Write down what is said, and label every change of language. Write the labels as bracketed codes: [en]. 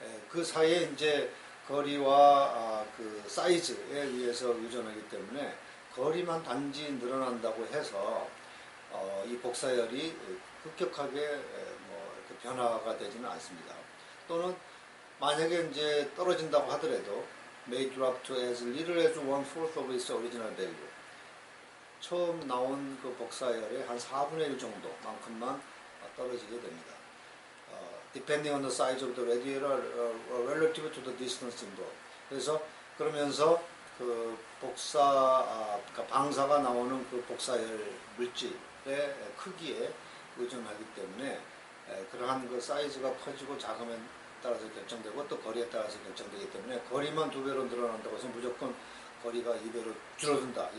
[ko] 그 사이에 이제 거리와 그 사이즈에 의해서 의존하기 때문에 거리만 단지 늘어난다고 해서 이 복사열이 급격하게 변화가 되지는 않습니다. 또는 만약에 이제 떨어진다고 하더라도 [en] may drop to as little as 1/4 of its original value. [ko] 처음 나온 그 복사열의 한 4분의 1 정도만큼만 떨어지게 됩니다. [en] Depending on the size of the radiator relative to the distance involved. [ko] 그래서 그러면서 그 그러니까 방사가 나오는 그 복사열 물질의 크기에 의존하기 때문에 그러한 그 사이즈가 커지고 작으면 따라서 결정되고 또 거리에 따라서 결정되기 때문에 거리만 2배로 늘어난다고 해서 무조건 거리가 2배로 줄어든다.